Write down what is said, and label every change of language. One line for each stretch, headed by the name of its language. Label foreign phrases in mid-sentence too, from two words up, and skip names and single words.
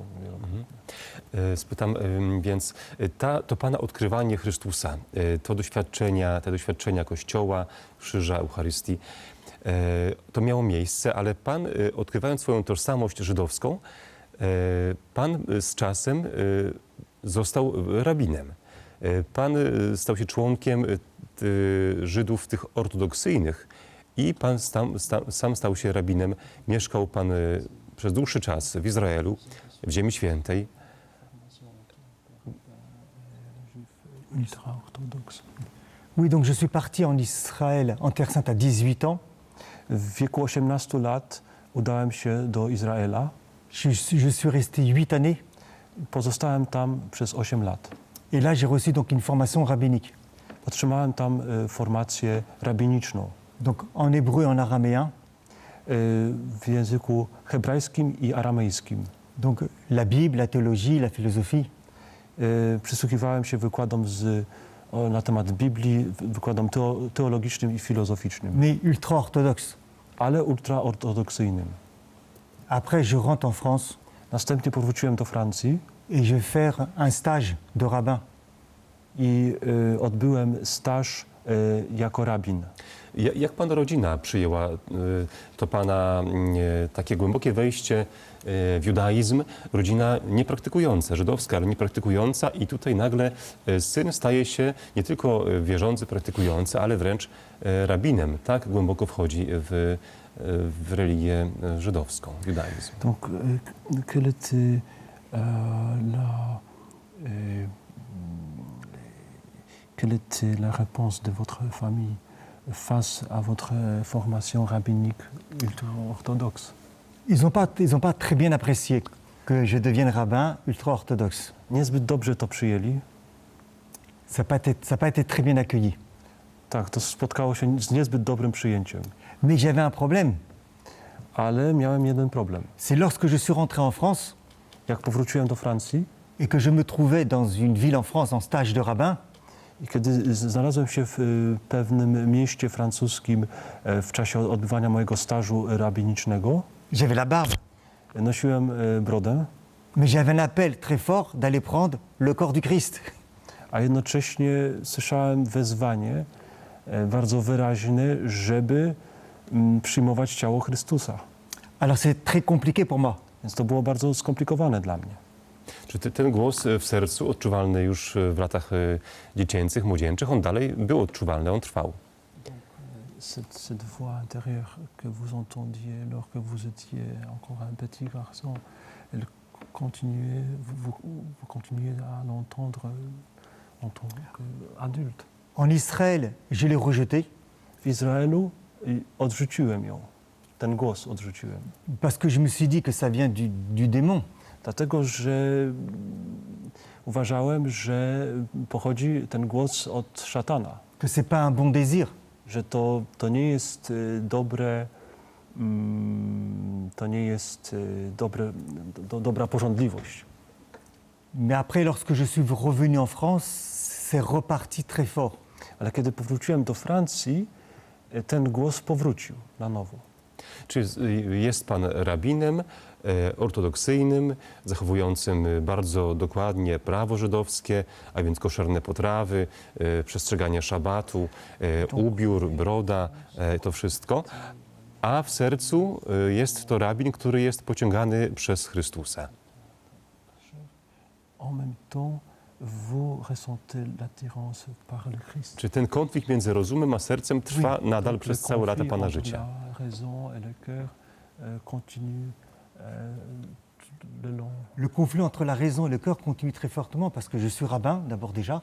Polish: Spytam więc, to pana odkrywanie Chrystusa, te doświadczenia Kościoła, krzyża, Eucharystii, to miało miejsce, ale pan, odkrywając swoją tożsamość żydowską, pan z czasem został rabinem. Pan stał się członkiem Żydów tych ortodoksyjnych i pan sam stał się rabinem. Mieszkał pan przez dłuższy czas w Izraelu, w Ziemi Świętej.
French: Oui, donc je suis parti en Israël, en Terre Sainte, à 18 ans.
Polish: W wieku 18 lat udałem się do Izraela.
French: Je suis resté 8 années.
Polish: Pozostałem tam przez 8 lat.
French: Et là, j'ai reçu donc une formation rabbinique.
Polish: Otrzymałem tam formację rabiniczną.
French: Donc en hébreu et en araméen.
Polish: W języku hebrajskim i aramejskim.
French: Donc la Bible, la théologie, la philosophie.
Polish: Przysłuchiwałem się wykładom na temat Biblii, wykładom teologicznym i filozoficznym.
French: Mais ultra-orthodoxe.
Polish: Ale ultraortodoksyjnym.
French: Après, je rentre en France.
Polish: Następnie powróciłem do Francji.
French: Et je vais faire un stage de rabbin.
Polish: I odbyłem staż jako rabin. Jak pana rodzina przyjęła to pana takie głębokie wejście w judaizm? Rodzina niepraktykująca, żydowska, ale niepraktykująca i tutaj nagle syn staje się nie tylko wierzący, praktykujący, ale wręcz rabinem. Tak głęboko wchodzi w religię żydowską, w judaizm.
French: Donc, quelle était quelle était la réponse de votre famille face à votre formation rabbinique ultra-orthodoxe. Ils n'ont pas très bien apprécié que je devienne rabbin ultra-orthodoxe.
Polish: Niezbyt dobrze to przyjęli.
French: Ça n'a pas été très bien accueilli.
Polish: Tak, to spotkało się z niezbyt dobrym przyjęciem.
French: Mais j'avais un problème.
Polish: Ale miałem jeden problem.
French: C'est lorsque je suis rentré en France
Polish: Jak powróciłem do Francji
French: et que je me trouvais dans une ville en France en stage de rabbin,
Polish: i kiedy znalazłem się w pewnym mieście francuskim w czasie odbywania mojego stażu rabinicznego,
French: j'avais la barbe.
Polish: nosiłem brodę,
French: Mais j'avais un appel très fort d'aller prendre le corps du Christ.
Polish: a jednocześnie słyszałem wezwanie bardzo wyraźne, żeby przyjmować ciało Chrystusa.
French: Alors c'est très compliqué pour moi.
Polish: Więc to było bardzo skomplikowane dla mnie. Czy ten głos w sercu, odczuwalny już w latach dziecięcych, młodzieńczych, on dalej był odczuwalny, on trwał?
French: Cette voix intérieure que vous entendiez lorsque vous étiez encore un petit garçon, elle continuait, vous continuez à l'entendre en tant qu'adulte. En Israël, je l'ai rejeté
Polish: W Izraelu odrzuciłem ją, ten głos odrzuciłem.
French: parce que je me suis dit que ça vient du démon.
Polish: Dlatego, że uważałem, że pochodzi ten głos od szatana,
French: Que c'est pas un bon désir.
Polish: że to nie jest dobre, to nie jest dobra pożądliwość.
French: Mais après, lorsque je suis revenu en France, c'est reparti très fort.
Polish: Ale kiedy powróciłem do Francji, ten głos powrócił na nowo. Czy jest pan rabinem ortodoksyjnym, zachowującym bardzo dokładnie prawo żydowskie, a więc koszerne potrawy, przestrzeganie szabatu, ubiór, broda, to wszystko, a w sercu jest to rabin, który jest pociągany przez Chrystusa.
French: En même temps, vous ressentez l'attirance par le Christ.
Polish: Czy ten konflikt między rozumem a sercem trwa nadal
French: Le
Polish: przez całe lata
French: conflit
Polish: pana
French: entre
Polish: życia?
French: La raison et le cœur continue le long. Le conflit entre la raison et le cœur continue très fortement parce que je suis rabbin d'abord déjà.